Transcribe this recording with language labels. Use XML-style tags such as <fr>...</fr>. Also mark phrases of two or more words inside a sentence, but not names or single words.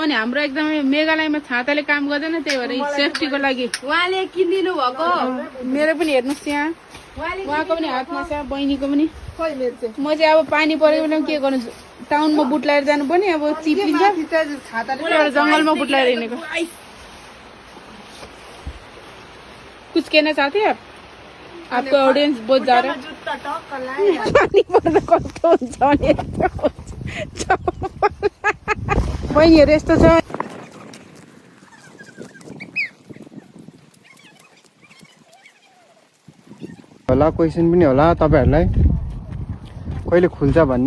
<ne>अनि हाम्रो एकदमै मेघालयमा छाताले काम गर्दैन, त्यही भएर सेफ्टीको लागि उहाँले किनिदिनु भएको। मेरो पनि हेर्नुहोस् यहाँ, उहाँको पनि हातमा छ, बहिनीको पनि। म चाहिँ अब पानी परेको बेलामा के गर्नु, टाउनमा बुट लगाएर जानुपर्ने, अब चिप्लिन्छ, जङ्गलमा बुट लगाएर हिँडेको।</ne> <hi>कुछ कहना चाहते हैं आप? आपको ऑडियंस बहुत जा रहा है।</hi> <ne>पानी पर्दा कस्तो हुन्छ भने बहिनीहरू यस्तो छ। होला क्वेसन पनि होला तपाईहरुलाई, कहिले खुल्छ भन्ने।</ne>